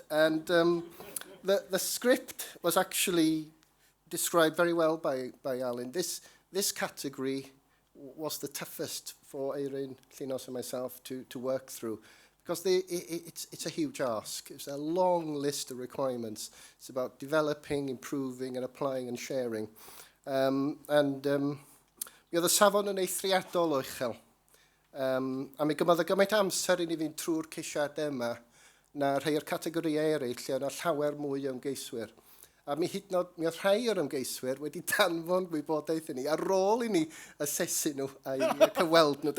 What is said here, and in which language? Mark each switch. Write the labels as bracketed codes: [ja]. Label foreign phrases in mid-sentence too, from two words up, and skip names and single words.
[en] And the script was actually described very well by Alan. This category was the toughest for Eirin, Llynos and myself to work through, because it's a huge ask. It's a long list of requirements. It's about developing, improving and applying and sharing. [cy] Mi oedd y safon yn eithriadol o uchel. A mi gymoedd gymaint amser I ni fynd trwy'r ceisiadau yma na rhai o'r categoriau eraill lle yna llawer mwy o ymgeiswyr. A mi oedd rhai o'r ymgeiswyr wedi danfon gwybodaeth I ni ar ôl I ni asesu nhw a'i cyweld nhw.